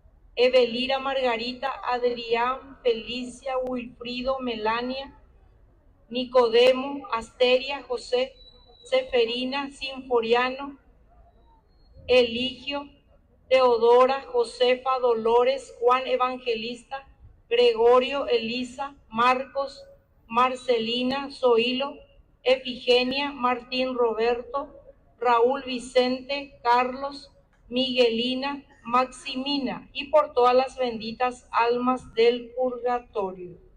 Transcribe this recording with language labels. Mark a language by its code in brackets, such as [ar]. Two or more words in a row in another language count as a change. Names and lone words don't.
[es] Evelira, Margarita, Adrián, Felicia, Wilfrido, Melania, Nicodemo, Asteria, José, Seferina, Sinforiano, Eligio, Teodora, Josefa, Dolores, Juan Evangelista, Gregorio, Elisa, Marcos, Marcelina, Zoilo, Efigenia, Martín Roberto, Raúl Vicente, Carlos, Miguelina, Maximina, y por todas las benditas almas del purgatorio.